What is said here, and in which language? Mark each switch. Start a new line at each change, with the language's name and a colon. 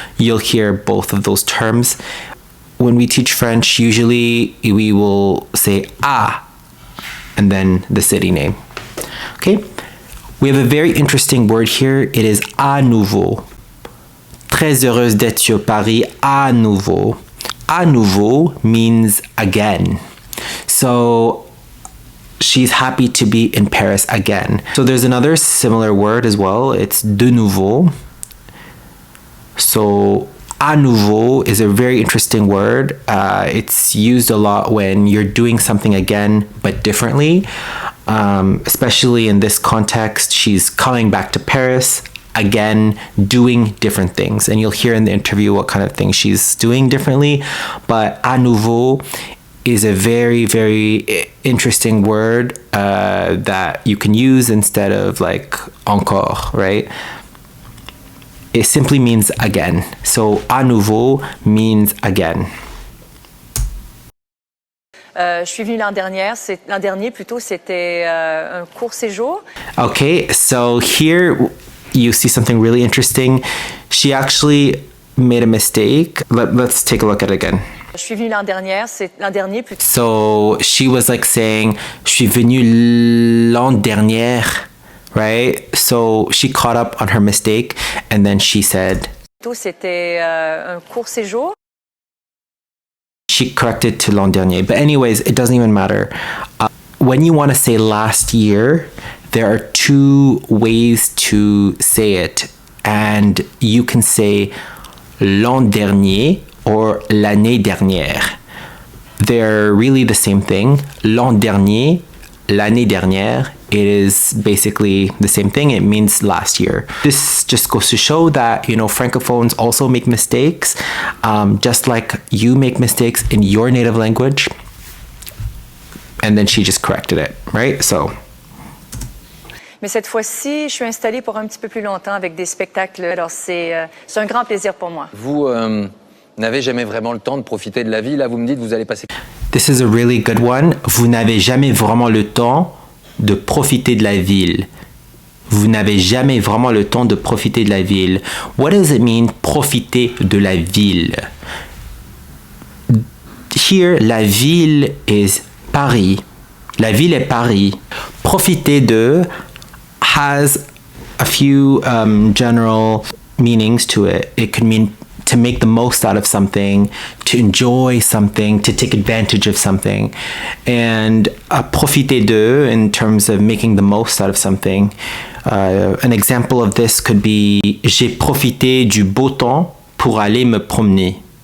English: You'll hear both of those terms. When we teach French, usually we will say à and then the city name. Okay? We have a very interesting word here. It is à nouveau.
French: Très heureuse d'être sur Paris à nouveau. À nouveau
English: means again. So she's happy to be in Paris again. So there's another similar word as well. It's de nouveau. So à nouveau is a very interesting word. It's used a lot when you're doing something again but differently. Especially in this context, she's coming back to Paris again, doing different things. And you'll hear in the interview what kind of things she's doing differently. But à nouveau is a very, very interesting word that you can use instead of like encore, right? It simply means again. So à nouveau means again.
French: Je suis venue l'an dernier plutôt, c'était un court séjour.
English: Okay, so here you see something really interesting. She actually made a mistake. Let's take a look at it again.
French: Je suis venue l'an dernier plutôt.
English: So she was like saying,
French: je suis venue l'an dernier,
English: right? So she caught up on her mistake and then she said,
French: C'était un court séjour.
English: She corrected to l'an dernier. But anyways, it doesn't even matter. When you want to say last year, there are two ways to say it. And you can say l'an dernier or l'année dernière. They're really the same thing. L'an dernier, l'année dernière, it is basically the same thing. It means last year. This just goes to show that, you know, Francophones also make mistakes, just like you make mistakes in your native language. And then she just corrected it, right? So.
French: Mais cette fois-ci, je suis installée pour un petit peu plus longtemps avec des spectacles. Alors c'est un grand plaisir pour moi. Vous n'avez jamais vraiment le temps de profiter de la vie. Là, vous me dites, vous allez passer...
English: This is a really good one.
French: Vous n'avez jamais vraiment le temps de profiter de la ville. Vous n'avez jamais vraiment le temps de profiter de la ville.
English: What does it mean, profiter de la ville? Here,
French: la ville
English: is
French: Paris. La ville est Paris.
English: Profiter de has a few general meanings to it. It could mean to make the most out of something, to enjoy something, to take advantage of something. And profiter de, in terms of making the most out of something. An example of this could be,
French: j'ai profité du beau temps pour aller me promener.